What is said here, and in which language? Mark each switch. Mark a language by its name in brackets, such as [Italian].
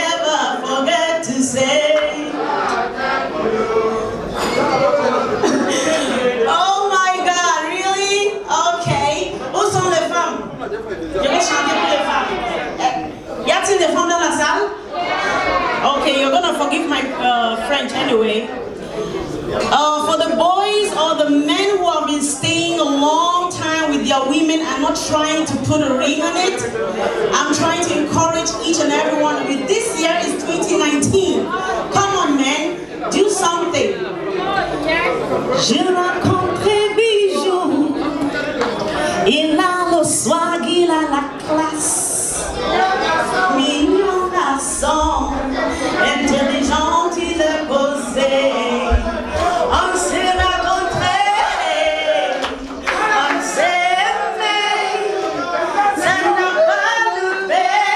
[English] Never forget to say oh my God, really? [French] Okay. Où sont les femmes? Je vais chanter pour les femmes. Y a-t-il des femmes dans la salle? [English] Okay, you're gonna forgive my French anyway. For the boys or the men who have been staying a long time with their women, I'm not trying to put a ring on it. I'm trying to encourage each and every one of you. This year is 2019. Come on, men, do something. [French] J'ai rencontré Bijou, il a le swag, il a la classe, mignon garçon, intelligent, il est posé. On s'est rencontrés, on s'est aimés, ça n'a pas loupé.